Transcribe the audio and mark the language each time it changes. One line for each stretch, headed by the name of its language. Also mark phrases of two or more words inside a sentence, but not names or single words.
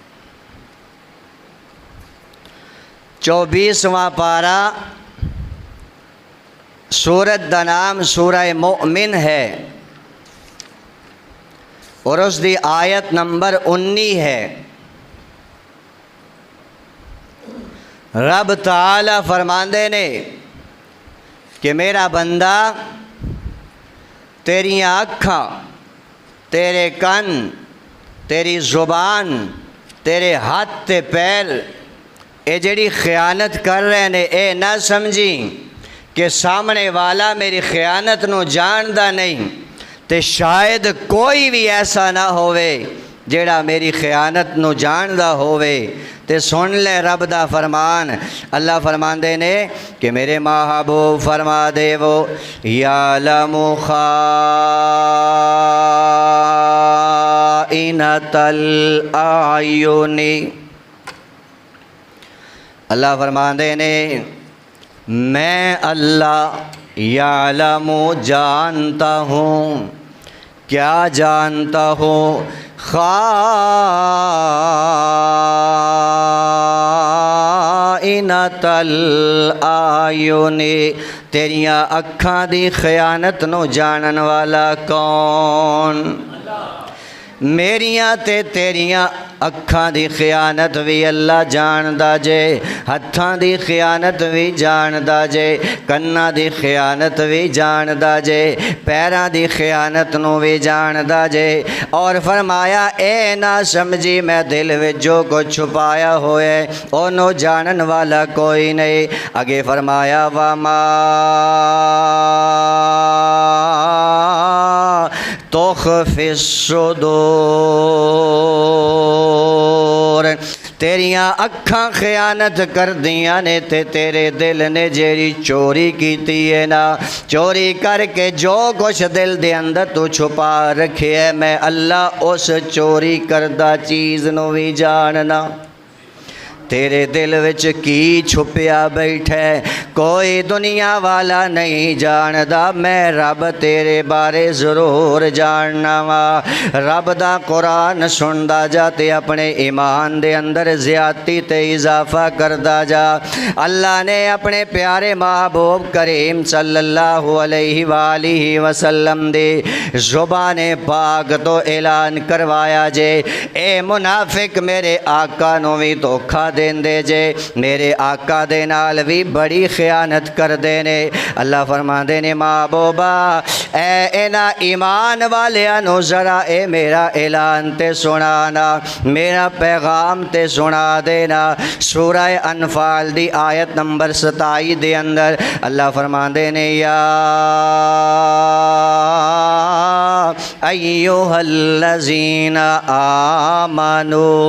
Punjabi: 24واں پارہ، سورت دا نام سورہ مؤمن ہے اور اس دی آیت نمبر 19 ہے۔ رب تعالی فرماندے نے کہ میرا بندہ تیریاں اکھاں، تیرے کن، تیری زبان، تیرے ہاتھ تے پیر، اے جڑی خیانت کر رہے نے، اے نہ سمجھی کہ سامنے والا میری خیانت نو جاندا نہیں، تے شاید کوئی بھی ایسا نہ ہوئے جڑا میری خیانت نو جاندا ہوئے۔ تے سن لے رب دا فرمان، اللہ فرماندے نے کہ میرے محبوب فرما دے وہ
Arabic: یعلم خائنۃ الاعین،
Punjabi: اللہ فرماندے نے میں اللہ یعلم جانتا ہوں، کیا جانتا ہوں؟
Arabic: خائنۃ الاعین،
Punjabi: تیریاں اکھاں دی خیانت نو جانن والا کون؟ میریاں تے تیریاں اکھاں دی خیانت بھی اللہ جاندا جے، ہتھاں دی خیانت بھی جاندا جے، کناں دی خیانت بھی جاندا جے، پیراں دی خیانت نو بھی جاندا جے، اور فرمایا اے نہ سمجھی میں دل وچ جو کچھ چھپایا ہوئے اونوں جانن والا کوئی نہیں۔ اگے فرمایا
Arabic: وما تخفی الصدور،
Punjabi: تیریاں اکھاں خیانت کر دیاں نے تے تیرے دل نے جیڑی چوری کیتی ہے نا، چوری کر کے جو کچھ دل دے اندر تو چھپا رکھے ہے، میں اللہ اس چوری کردہ چیز نو بھی جاننا۔ تیرے دل وچ کی چھپیا بیٹھے کوئی دنیا والا نہیں جاندا، میں رب تیرے بارے ضرور جاننا وا۔ رب دا قرآن سندا جا تے اپنے ایمان دے اندر زیادتی تے اضافہ کردا جا۔ اللہ نے اپنے پیارے محبوب کریم صلی اللہ علیہ وآلہ وسلم دے زبان پاک تو اعلان کروایا جے، اے منافق میرے آقا نو بھی دھوکھا دیندے جے، میرے آقا دے نال بھی بڑی خیانت کر دینے۔ اللہ فرما دینے محبوبہ اے اینا ایمان والیاں نو ذرا اے میرا اعلان تے سنانا، میرا پیغام تے سنا دینا۔ سورہ انفال دی آیت نمبر 27 دے اندر اللہ فرما دینے
Arabic: یا ایھا الذین آمنو۔